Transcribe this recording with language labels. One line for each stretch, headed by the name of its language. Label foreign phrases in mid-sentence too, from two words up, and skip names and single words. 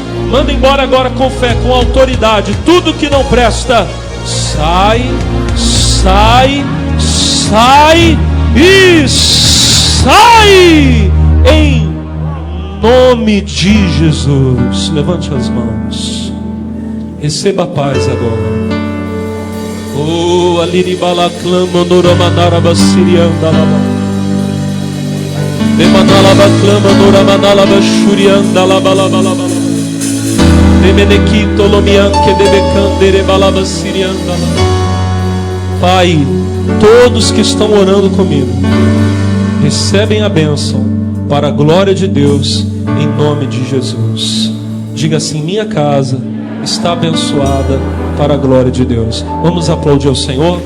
Portuguese: Manda embora agora com fé, com autoridade, tudo que não presta. Sai, sai, sai e sai, em nome de Jesus. Levante as mãos, receba a paz agora. Oh, aliri balaclama noramanara basirianda lava. Demanala baclama noramanala bashurianda lava lava lava. Demenekito lomianque debecandere balava sirianda lava. Pai, todos que estão orando comigo recebem a bênção para a glória de Deus, em nome de Jesus. Diga assim: minha casa está abençoada para a glória de Deus. Vamos aplaudir ao Senhor.